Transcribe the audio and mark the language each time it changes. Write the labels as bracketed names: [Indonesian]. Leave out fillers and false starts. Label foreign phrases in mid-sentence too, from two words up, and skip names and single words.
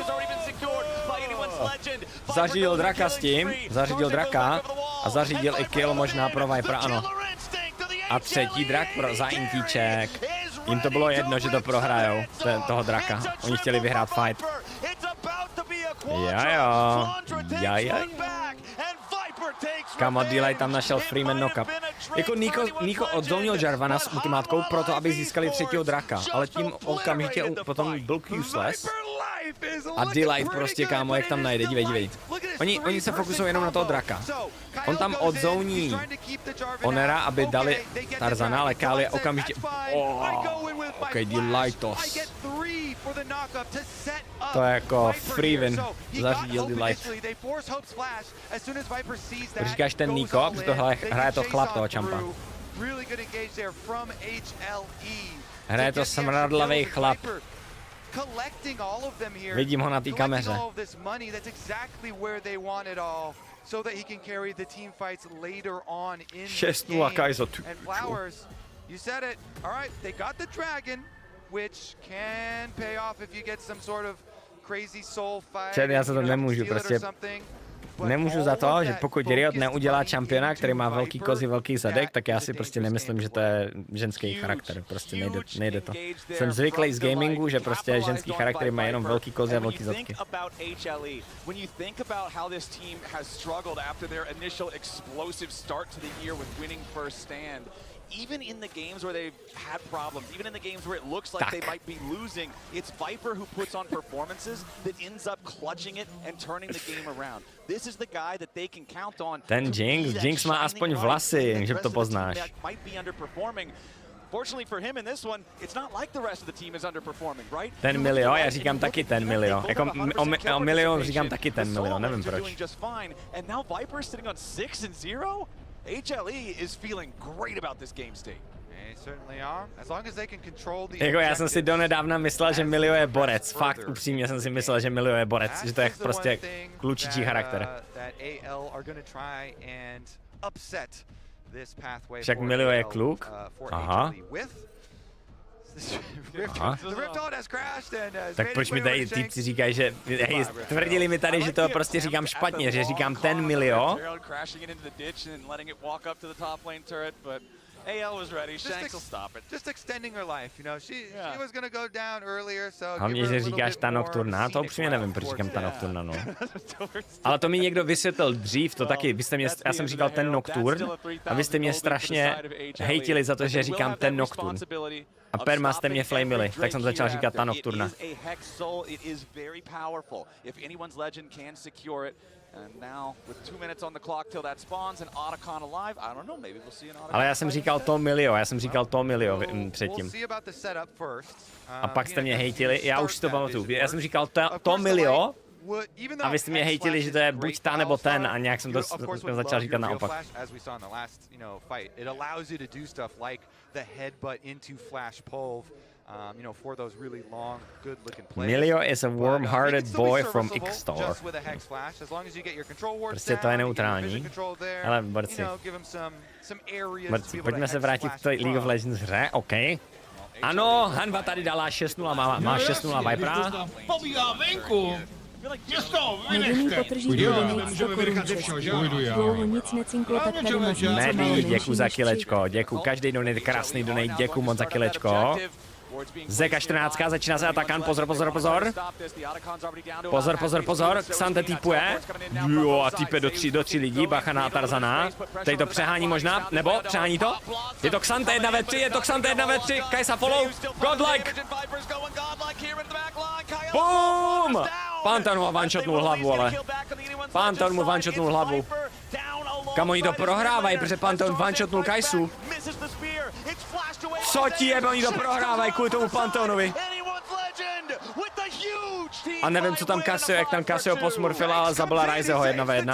[Czech] Zařídil draka s tím, zařídil draka a zařídil i kill možná pro Vipera, ano. A třetí drak za intíček. Jim to bylo jedno, že to prohrajou, toho draka. Oni chtěli vyhrát fight. Jaja. Kamo, Delay tam našel Freeman knock-up. Jako Nico odzonil Jarvana s ultimátkou proto, aby získali třetího draka, ale tím okamžitě potom byl useless. A Delay prostě, kámo, jak tam najde, dívej. Oni se fokusují jenom na toho draka. On tam odzouní Onera, aby dali Tarzana, ale Kali je okamžitě... OK, Delightos. To je jako [English] free win. [Czech] Zařídil Delight. Říkáš ten Nico, protože tohle hraje to chlap toho čampa. Hraje to smradlavej chlap. Vidím ho na té kameře. [English] So that he can carry the team fights later on in the game. And Flowers, you said it. All right, they got the dragon, which can pay off if you get some sort of crazy soul fight. [Czech] Já se to nemůžu, prostě nemůžu za to, že pokud Riot neudělá čampiona, který má velký kozy, velký zadek, tak já si prostě nemyslím, že to je ženský charakter, prostě nejde to. Jsem zvyklý z gamingu, že prostě ženský charakter má jenom velký kozy a velký zadky. [English] Even in the games where they've had problems, even in the games where it looks like they might be losing, it's Viper who puts on performances that ends up clutching it and turning the game around. This is the guy that they can count on. [Czech] Ten Jinx má aspoň vlasy, že to poznáš. [English] Fortunately for him in this one, it's not like the rest of the team is underperforming, right? [Czech] Ten milion, já říkám taky ten milion. Jako o milion říkám taky ten milion, nevím proč. [English] And now Viper sitting on 6-0. HLE is feeling great about this game state. [Czech] Jako já jsem si donedávna myslel, že Milio je borec. Fakt upřímně jsem si myslel, že Milio je borec. Že to je prostě klučičí charakter. Však Milio je kluk. Aha. Aha. Tak proč mi tady týpci říkají, že hej, tvrdili mi tady, že to prostě říkám špatně, že říkám ten Milio. [English] AL was ready. Shanks will stop it. Just extending her life, you know. She was going to go down earlier, so [Czech] hlavně, že říkáš ta nocturna, to upřímně nevím, proč říkám ta nocturna, no. Ale to mi někdo vysvětlil dřív, to taky, já jsem říkal ten nocturn a vy jste mě strašně hejtili za to, že říkám ten nocturn. A perma jste mě flamili, tak jsem začal říkat ta nocturna. Ale já jsem říkal to Milio předtím. A pak jste mě hejtili, já už si to pamatuju. Já jsem říkal to Milio a vy jste mě hejtili, že to je buď ta nebo ten a nějak jsem to začal říkat naopak. [English] You know, for those really long, good-looking plays. Milio is a warm-hearted boy from X-Star. [Czech] Prostě to je neutrální. Ale borci. Pojďme se vrátit k té League of Legends hře, OK. Ano, Hanva tady dala 6-0, má 6-0 Vipera. Pobíhá venku! Nevinný potrží donate 100 korun. Dlouho nic necinklo, tak tady máš něco Medy, děkuji za kilečko, děkuji. Každý donate, krásný donate, děkuji moc za kilečko. Zeka 14, začíná se atakan, pozor. Pozor, Xante týpuje. Jo, a týpe do 3 lidí, bacha na Tarzana. Tady to přehání možná, nebo přehání to? Je to Xante 1v3, Kajsa [English] follow, godlike. [Czech] Boom! Pantheon mu one-shotnul hlavu, ale. Pantheon mu one-shotnul hlavu. Kam oni to prohrávají, protože Pantheon one-shotnul Kajsu. Co ti jebe, oni to prohrávají kvůli tomu Pantheonovi. A nevím, co tam Casio, jak tam Casio posmurfila, ale zabila Ryzeho 1v1.